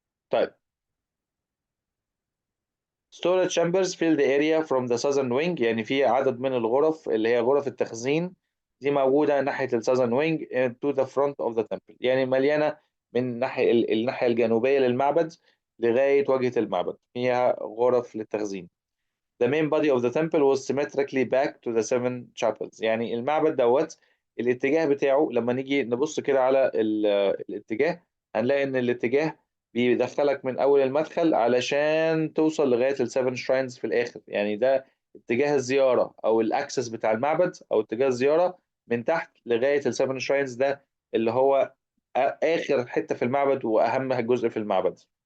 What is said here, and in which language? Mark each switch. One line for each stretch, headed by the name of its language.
English: طيب storage chambers fill the area from the southern wing.
Arabic: يعني في عدد من الغرف اللي هي غرف التخزين دي موجودة ناحية الساذرن وينج
English: to the front of the temple.
Arabic: يعني مليانة من ناحية الناحية الجنوبية للمعبد لغاية واجهة المعبد فيها غرف للتخزين.
English: The main body of the temple was symmetrically back to the 7 chapels.
Arabic: يعني المعبد دوت الاتجاه بتاعه لما نيجي نبص كده على الاتجاه هنلاقي ان الاتجاه بيدخلك من اول المدخل علشان توصل لغاية ال7 shrines في الاخر. يعني ده اتجاه الزيارة او الاكسس بتاع المعبد او اتجاه الزيارة من تحت لغاية ال7 shrines، ده اللي هو اخر حتة في المعبد واهم جزء في المعبد.